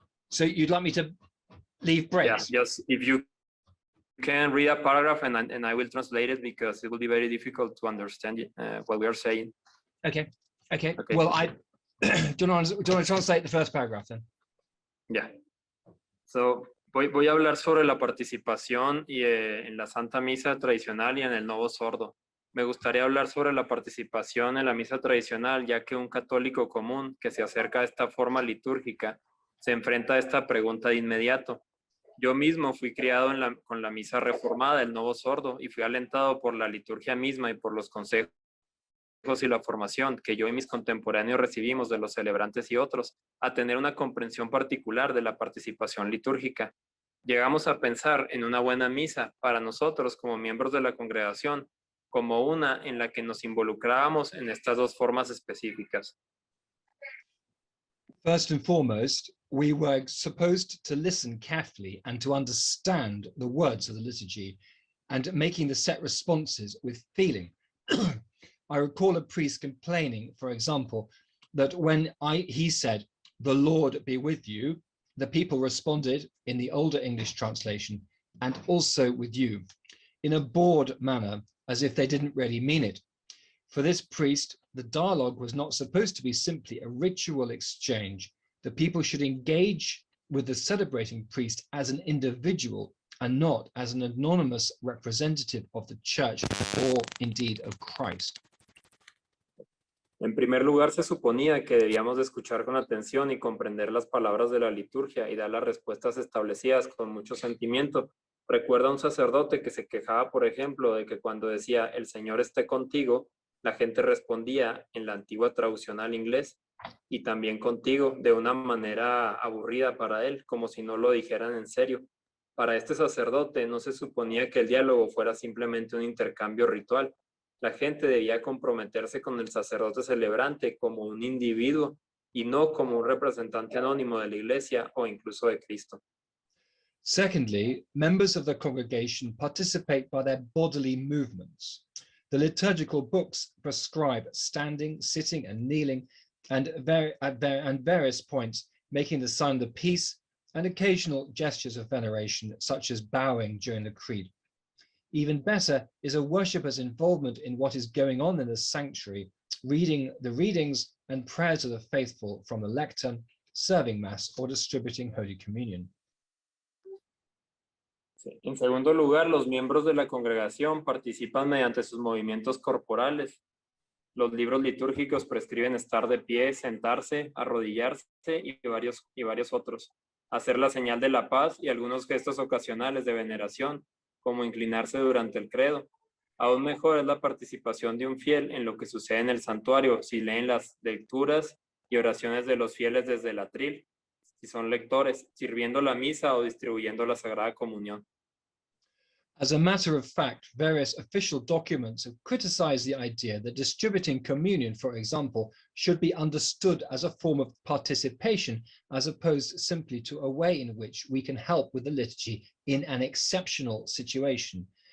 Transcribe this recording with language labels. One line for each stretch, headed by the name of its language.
English: So you'd like me to leave breaks? Yeah, just if you can read a paragraph and I will translate it because it will be very difficult to understand what we are saying. Okay. Well, do you want to translate the first paragraph then? Yeah.
Spanish: So, voy a hablar sobre la participación y en la Santa Misa tradicional y en el Novo Sordo. Me gustaría hablar sobre la participación en la misa tradicional, ya que un católico común que se acerca a esta forma litúrgica se enfrenta a esta pregunta de inmediato. Yo mismo fui criado con la misa reformada del Novo Sordo y fui alentado por la liturgia misma y por los consejos y la formación que yo y mis contemporáneos recibimos de los celebrantes y otros, a tener una comprensión particular de la participación litúrgica. Llegamos a pensar en una buena misa para nosotros como miembros de la congregación, como una en la que nos involucrábamos en estas dos formas específicas.
English: First and foremost, we were supposed to listen carefully and to understand the words of the liturgy and making the set responses with feeling. I recall a priest complaining, for example, that when he said, "The Lord be with you," the people responded in the older English translation, "and also with you," in a bored manner, as if they didn't really mean it. For this priest, the dialogue was not supposed to be simply a ritual exchange. The people should engage with the celebrating priest as an individual and not as an anonymous representative of the church or indeed of Christ.
Spanish: En primer lugar, se suponía que debíamos de escuchar con atención y comprender las palabras de la liturgia y dar las respuestas establecidas con mucho sentimiento. Recuerda a un sacerdote que se quejaba, por ejemplo, de que cuando decía "el Señor esté contigo", la gente respondía en la antigua traducción al inglés y también "contigo" de una manera aburrida para él, como si no lo dijeran en serio. Para este sacerdote no se suponía que el diálogo fuera simplemente un intercambio ritual. La gente debía comprometerse con el sacerdote celebrante como un individuo y no como un representante anónimo de la Iglesia o incluso de Cristo.
English: Secondly, members of the congregation participate by their bodily movements. The liturgical books prescribe standing, sitting, and kneeling, and at various points making the sign of the peace and occasional gestures of veneration, such as bowing during the creed. Even better is a worshipper's involvement in what is going on in the sanctuary, reading the readings and prayers of the faithful from the lectern, serving Mass, or distributing Holy Communion.
Spanish: En segundo lugar, los miembros de la congregación participan mediante sus movimientos corporales. Los libros litúrgicos prescriben estar de pie, sentarse, arrodillarse y varios otros, hacer la señal de la paz y algunos gestos ocasionales de veneración, como inclinarse durante el credo. Aún mejor es la participación de un fiel en lo que sucede en el santuario, si leen las lecturas y oraciones de los fieles desde el atril, si son lectores, sirviendo la misa o distribuyendo la Sagrada Comunión.
English: As a matter of fact, various official documents have criticized the idea that distributing communion, for example, should be understood as a form of participation, as opposed simply to a way in which we can help with the liturgy in an exceptional situation.